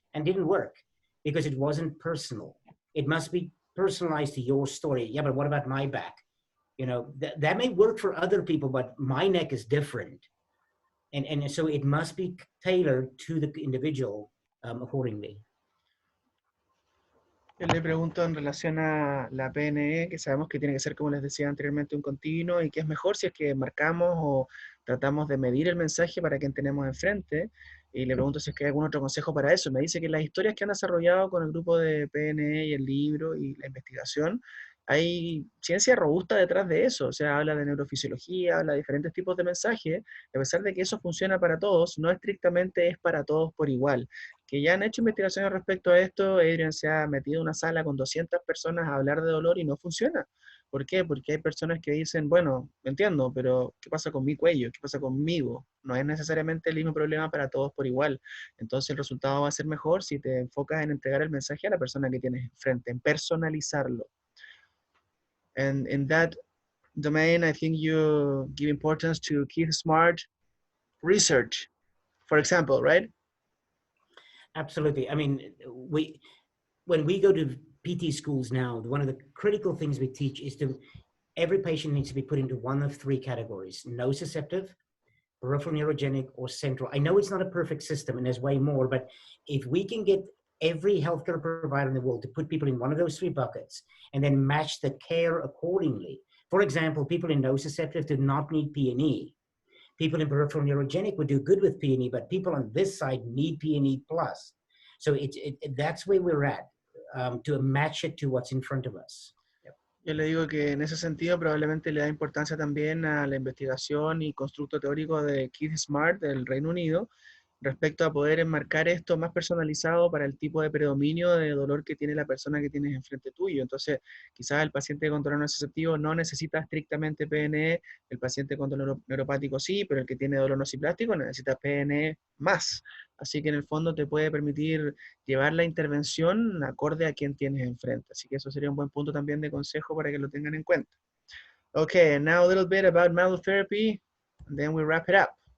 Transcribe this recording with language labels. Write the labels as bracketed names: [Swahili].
[English] And didn't work because it wasn't personal. It must be personalized to your story. Yeah, but what about my back? You know, that may work for other people, but my neck is different. And so it must be tailored to the individual accordingly. [Spanish] Yo le pregunto en relación a la PNE, que sabemos que tiene que ser, como les decía anteriormente, un continuo, y que es mejor si es que marcamos o tratamos de medir el mensaje para quien tenemos enfrente, y le pregunto si es que hay algún otro consejo para eso. Me dice que las historias que han desarrollado con el grupo de PNE y el libro y la investigación, hay ciencia robusta detrás de eso, o sea, habla de neurofisiología, habla de diferentes tipos de mensajes, a pesar de que eso funciona para todos, no estrictamente es para todos por igual. Que ya han hecho investigaciones respecto a esto. Adriaan se ha metido en una sala con 200 personas a hablar de dolor y no funciona. ¿Por qué? Porque hay personas que dicen, bueno, entiendo, pero ¿qué pasa con mi cuello? ¿Qué pasa conmigo? No es necesariamente el mismo problema para todos por igual. Entonces el resultado va a ser mejor si te enfocas en entregar el mensaje a la persona que tienes enfrente, en personalizarlo. [English] And in that domain, I think you give importance to Keith Smart research, for example, right? Absolutely. I mean, when we go to PT schools now, one of the critical things we teach is every patient needs to be put into one of three categories: nociceptive, peripheral neurogenic, or central. I know it's not a perfect system and there's way more, but if we can get every healthcare provider in the world to put people in one of those three buckets and then match the care accordingly. For example, people in nociceptive do not need PNE. People in peripheral neurogenic would do good with PNE, but people on this side need PNE plus. So that's where we're at, to match it to what's in front of us. [Spanish] Yo le digo que en ese sentido probablemente le da importancia también a la investigación y constructo teórico de Keith Smart del Reino Unido respecto a poder enmarcar esto más personalizado para el tipo de predominio de dolor que tiene la persona que tienes enfrente tuyo. Entonces, quizás el paciente con dolor nociceptivo no necesita estrictamente PNE, el paciente con dolor neuropático sí, pero el que tiene dolor nociplástico necesita PNE más. Así que en el fondo te puede permitir llevar la intervención acorde a quien tienes enfrente. Así que eso sería un buen punto también de consejo para que lo tengan en cuenta. [English] Okay, and now a little bit about malotherapy, and then we wrap it up.